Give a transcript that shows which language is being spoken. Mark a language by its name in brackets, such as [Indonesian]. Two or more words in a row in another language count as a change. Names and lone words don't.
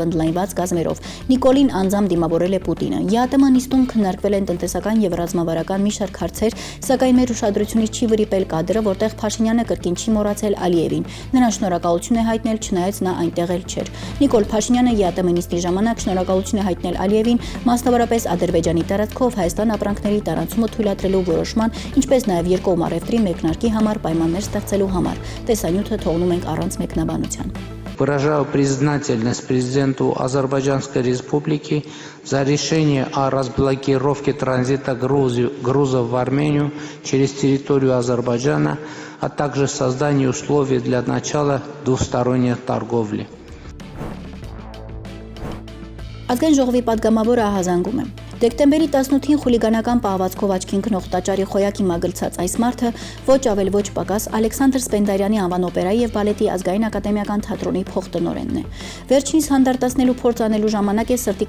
[Armenian] ընդլայնված կազմերով։ Նիկոլին անձամբ դիմավորել է Պուտինը։ ԵԱՏՄ նիստում քննարկվել են տնտեսական եւ ռազմավարական մի շարք հարցեր, սակայն մեր ուշադրությունից չի վրիպել կադրը, որտեղ Փաշինյանը կրկին չի մոռացել Ալիևին։ Նրան շնորհակալություն է հայտնել, չնայած նա այնտեղ էլ չէր։ Նիկոլ Փաշինյանը ԵԱՏՄ նիստի ժամանակ շնորհակալություն է հայտնել Ալիևին, մասնավորապես Ադրբեջանի տարածքով Հայաստան ապրանքների տարանցումը թույլատրելու որոշման, ինչպես նաեւ երկկողմ առևտրի մեկնարկի համար պայմաններ ստեղծելու համար։ Տեսանյութը թողնում ենք առանց մեկնաբանության։ [Russian] Выражаю признательность президенту Азербайджанской Республики за решение о разблокировке транзита грузов в Армению через территорию Азербайджана, а также создании условий для начала двусторонней торговли. [Armenian] Ազգային ժողովի падգամավորը ահազանգում է. Դեկտեմբերի 18-ին խուլիգանական պահվածքով աչքին գնող տաճարի խոյակի մագլցած այս մարդը ոչ ավել ոչ պակաս Ալեքսանդր Սպենդարյանի անվան օպերայի եւ բալետի ազգային ակադեմիական թատրոնի փոխտնօրենն է։ Վերջինիս հանդարտացնելու փորձ անելու ժամանակ է սրտի